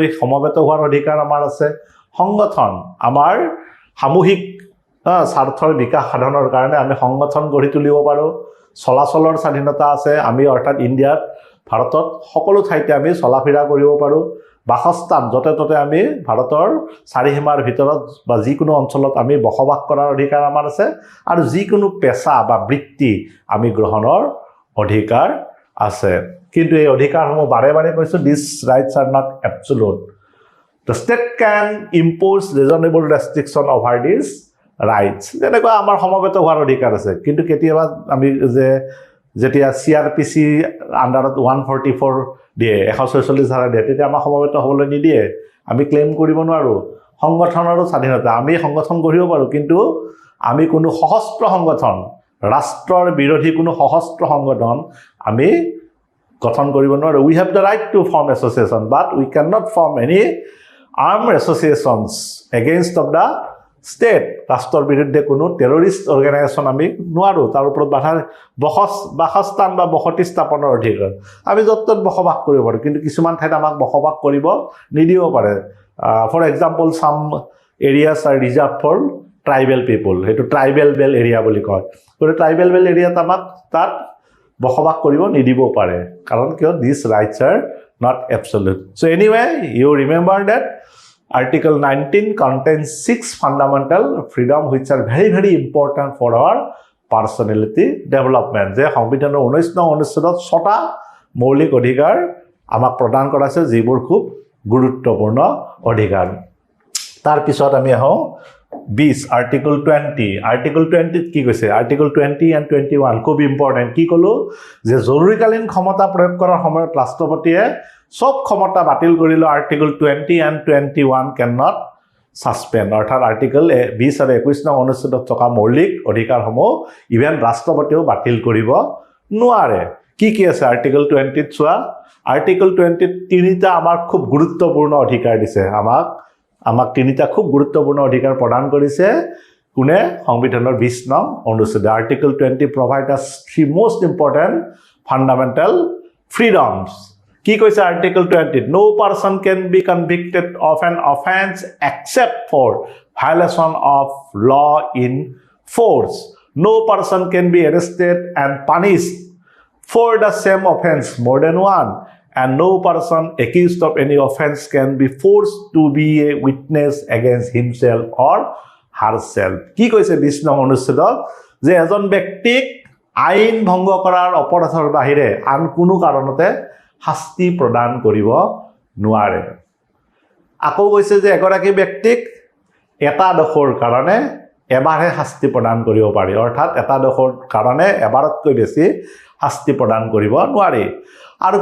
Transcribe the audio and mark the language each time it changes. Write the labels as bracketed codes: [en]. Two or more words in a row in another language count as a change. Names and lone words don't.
[as] সমবেত হোৱাৰ অধিকাৰ আমাৰ আছে সংগঠন আমাৰ সামূহিক স্বাৰ্থৰ বিকাশ সাধনৰ কাৰণে আমি সংগঠন গঢ়ি তুলিব পাৰো চলাচলৰ স্বাধীনতা আছে আমি অৰ্থাৎ ইণ্ডিয়াত ভাৰতত সকলো ঠাইতে আমি চলাফিৰা কৰিব পাৰো বাসস্থান যতে ততে আমি ভাৰতৰ চাৰিসীমাৰ ভিতৰত বা যিকোনো অঞ্চলত আমি বসবাস কৰাৰ অধিকাৰ আমাৰ আছে আৰু যিকোনো পেশা বা বৃত্তি আমি গ্ৰহণৰ অধিকাৰ আছে কিন্তু এই অধিকাৰসমূহ বাৰে বাৰে কৈছো [en] this rights are not absolute the state can impose reasonable restriction over these rights [as] যেনেকৈ আমাৰ সমবেত হোৱাৰ অধিকাৰ আছে কিন্তু কেতিয়াবা আমি যে যেতিয়া সিআৰপিসি আন্ডাৰত 144 দিয়ে 146 ধাৰা দিয়ে তেতিয়া আমাৰ সমবেত হ'বলৈ নিদিয়ে আমি ক্লেম কৰিব নোৱাৰো সংগঠনৰো স্বাধীনতা আমি সংগঠন গঢ়িব পাৰো কিন্তু আমি কোনো সশস্ত্ৰ সংগঠন ৰাষ্ট্ৰৰ বিৰোধী কোনো সশস্ত্ৰ সংগঠন আমি গঠন কৰিব নোৱাৰো [en] we have the right to form association but we cannot form any armed associations against of the state [as] ৰাষ্ট্ৰৰ বিৰুদ্ধে কোনো [en] terrorist organisation [as] আমি নোৱাৰো তাৰ ওপৰত বাসস্থান বা বসতি স্থাপনৰ অধিকাৰ আমি য'ত বসবাস কৰিব পাৰো কিন্তু কিছুমান ঠাইত আমাক বসবাস কৰিব নিদিব [en] পাৰে for example some areas are reserve for tribal people [as] হেতু ট্ৰাইবেল বেল এৰিয়া বুলি কয় গৰে ট্ৰাইবেল বেল এৰিয়াত আমাক তাত বসবাস কৰিব নিদিব পাৰে কাৰণ কিয় [en] this rights are not absolute so anyway you remember that Article 19 contains 6 fundamental freedom which are very very important for our personality development. [as] যে সংবিধানৰ 19 নং অনুচ্ছেদত 6টা মৌলিক অধিকাৰ আমাক প্ৰদান কৰা আছে যিবোৰ খুব গুৰুত্বপূৰ্ণ অধিকাৰ তাৰ পিছত আমি আহো 20 আৰ্টিকল 20 কি কৈছে আৰ্টিকল 20 and 21 খুব ইম্পৰ্টেন্ট কি কলো যে জৰুৰীকালীন ক্ষমতা প্ৰয়োগ কৰাৰ সময়ত ৰাষ্ট্ৰপতিয়ে সব ক্ষমতা বাতিল কৰিলো আৰ্টিকল 20 and 21 [en] cannot suspend [as] অৰ্থাৎ আৰ্টিকল 20 আৰু 21 নং অনুচ্ছেদত থকা মৌলিক অধিকাৰসমূহ ইভেন ৰাষ্ট্ৰপতিও বাতিল কৰিব নোৱাৰে কি আছে আৰ্টিকল 20 ত চোৱা আৰ্টিকল 20 তিনিটা আমাৰ খুব গুৰুত্বপূৰ্ণ অধিকাৰ দিছে আমাক তিনিটা খুব গুৰুত্বপূৰ্ণ অধিকাৰ প্ৰদান কৰিছে কোনে সংবিধানৰ 20 নং অনুচ্ছেদ [en] আৰ্টিকল 20 provide us 3 most important fundamental freedoms [as] কি কৈছে [en] আৰ্টিকল 20 no person can be convicted of an offense except for violation of law in force no person can be arrested and punished for the same offense more than one and no person accused of any offense can be forced to be a witness against himself or herself [as] কি কৈছে 20 নং অনুচ্ছেদত যে এজন ব্যক্তিক আইন ভংগ কৰাৰ অপৰাধৰ বাহিৰে আন কোনো কাৰণতে শাস্তি প্ৰদান কৰিব নোৱাৰে আকৌ কৈছে যে এগৰাকী ব্যক্তিক এটা দোষৰ কাৰণে এবাৰহে শাস্তি প্ৰদান কৰিব পাৰি অৰ্থাৎ এটা দোষৰ কাৰণে এবাৰতকৈ বেছি শাস্তি প্ৰদান কৰিব নোৱাৰি আৰু